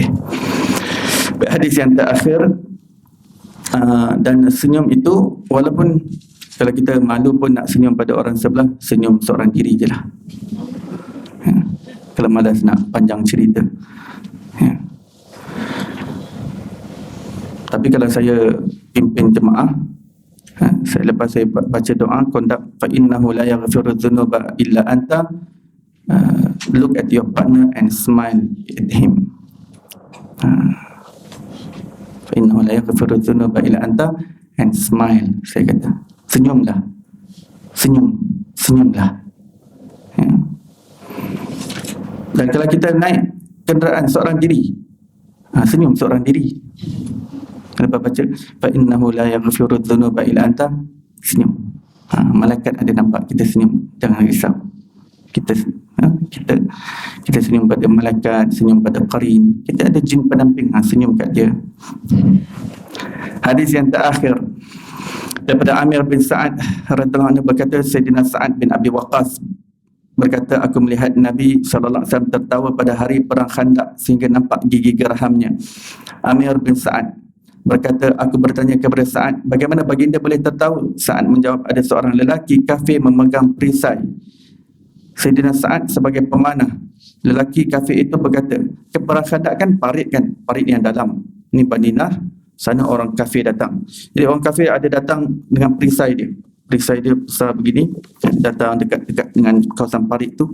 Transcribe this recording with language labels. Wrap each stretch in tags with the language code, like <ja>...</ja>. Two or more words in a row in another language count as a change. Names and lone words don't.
<ms>Hadis yang terakhir, dan senyum itu walaupun kalau kita malu pun nak senyum pada orang sebelah, senyum seorang diri je lah. Kalau malas nak panjang cerita. Tapi kalau saya pimpin jemaah, lepas saya baca doa kondak</ms> <ar>فإنه لا يغفر الذنوب إلا أنت,</ar> <en>look at your partner and smile at him.</en> <ar>فإنه لا يغفر الذنوب إلا أنت,</ar> <en>and smile.</en> <ms>Saya kata senyumlah, senyumlah. Dan kalau kita naik kenderaan seorang diri, senyum seorang diri. Lepas baca</ms> <ar>فإنه لا يغفر الذنوب إلا أنت,</ar> <ms>senyum. Malaikat ada nampak kita senyum, jangan risau. Kita senyum pada malaikat, senyum pada qarin. Kita ada jin pendamping, senyum kat dia. Hadis yang terakhir daripada Amir bin Sa'ad</ms> <ar>رضي الله عنه</ar> <ms>berkata, Sayyidina Sa'ad bin Abi Waqqas berkata, aku melihat Nabi SAW tertawa pada hari perang Khandaq sehingga nampak gigi gerahamnya. Amir bin Sa'ad berkata, aku bertanya kepada Sa'ad, bagaimana baginda boleh tertawa? Sa'ad menjawab, ada seorang lelaki kafir memegang perisai. Sayyidina Sa'ad sebagai pemanah, lelaki kafir itu berkata, keperkhadak kan parit yang dalam. Ni Madinah, sana orang kafir datang. Jadi orang kafir ada datang dengan perisai dia besar begini, datang dekat-dekat dengan kawasan parit tu.</ms>